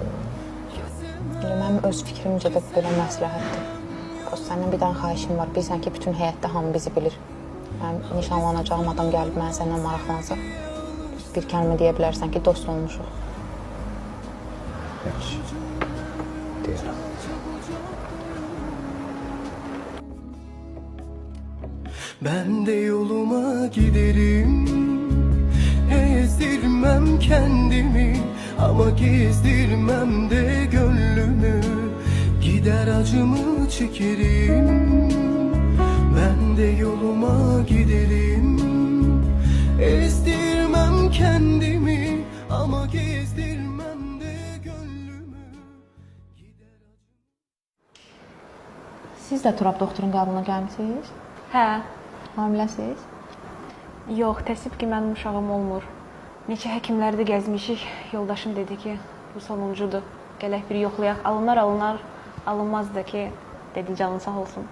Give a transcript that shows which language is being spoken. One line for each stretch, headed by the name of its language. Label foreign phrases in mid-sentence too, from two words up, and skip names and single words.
Azerbaijani: Mənim öz fikrimcə də belə məsləhətdir. Səndən bir dənə xahişim var. Bilsən ki, bütün həyətdə hamı bizi bilir. Mənim nişanlanacağım adam gəlib mənə səndən maraqlansa, bir kəlmə deyə bilərsən ki, dost olmuşuq. Yaxşı. Deyirəm.
Turkish: Ben de yoluma giderim, ezdirmem kendimi ama gezdirmem de gönlümü. Gider acımı çekerim, ben de yoluma giderim, ezdirmem kendimi ama gezdirmem de gönlümü.
Azerbaijani: Siz də Turab doktorun qəbuluna gəlmisiniz? Hə, Hamiləsiz? yox, təəssüf ki, mənim uşağım olmur. Neçə həkimləri də gəzmişik, yoldaşım dedi ki, bu sonuncudur. Gələk bir yoxlayaq, alınar, alınmaz da ki, dedi canın sağ olsun.